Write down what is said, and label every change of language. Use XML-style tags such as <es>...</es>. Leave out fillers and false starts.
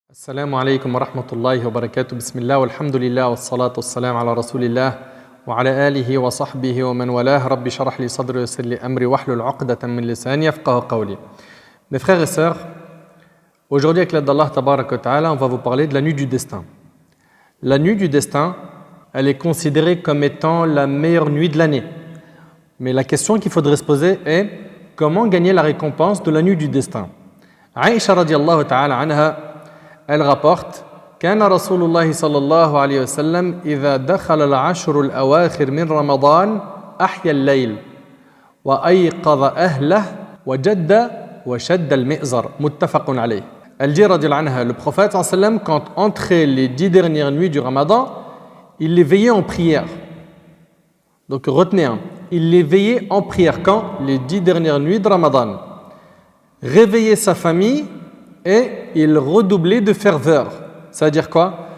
<ar>السلام عليكم ورحمة الله وبركاته. بسم الله والحمد لله والصلاة والسلام على رسول الله وعلى آله وصحبه ومن والاه. رب اشرح لي صدري ويسر لي أمري واحلل عقدة من لساني يفقهوا قولي.</ar> <fr>Mes frères et sœurs, aujourd'hui avec l'aide d'Allah Tabaraka wa Ta'ala, on va vous parler de la nuit du destin. La nuit du destin, elle est considérée comme étant la meilleure nuit de l'année. Mais la question qu'il faudrait se poser est comment gagner la récompense de la nuit du destin.</fr> <ar>Aïcha radiallahu ta'ala anha,</ar> <fr>elle rapporte</fr> <ar>كان رسول الله صلى الله عليه وسلم إذا دخل العشر الأواخر من رمضان أحيا الليل وأيقظ أهله وجد وشد المئزر متفق عليه.</ar> <fr>Elle dit radiallahu anha, le prophète صلى الله عليه وسلم, quand entrait les 10 dernières nuits du Ramadan, il les veillait en prière. Donc retenez, il les veillait en prière quand? Les 10 dernières nuits de Ramadan. Réveillait sa famille et il redoublait de ferveur. C'est-à-dire quoi?</fr>